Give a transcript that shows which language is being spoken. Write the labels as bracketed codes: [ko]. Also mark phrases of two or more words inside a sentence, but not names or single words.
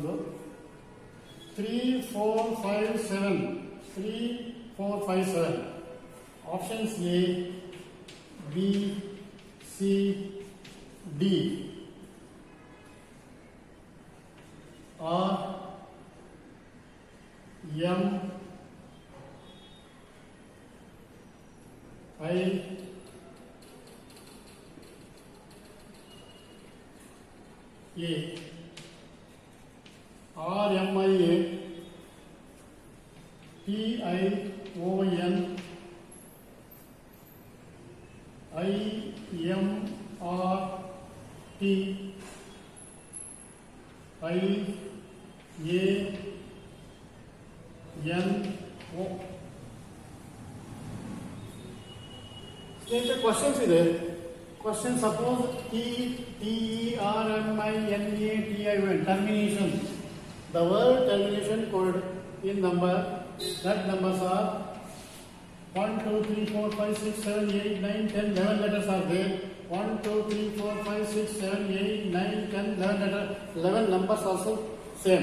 [en] 3 4 5 7 3 4 5 7. Options A, B, C, D are M, I, A. R, M, I, A, T, I, O, N, I, M, R, T, I, A, N, O. State the questions here. Question, suppose T, T, E, R, M, I, N, A, T, I, O, N, termination. The word termination code in number, that numbers are 1, 2, 3, 4, 5, 6, 7, 8, 9, 10, 11 letters are there. 1, 2, 3, 4, 5, 6, 7, 8, 9, 10, 11 letters. 11 numbers also same.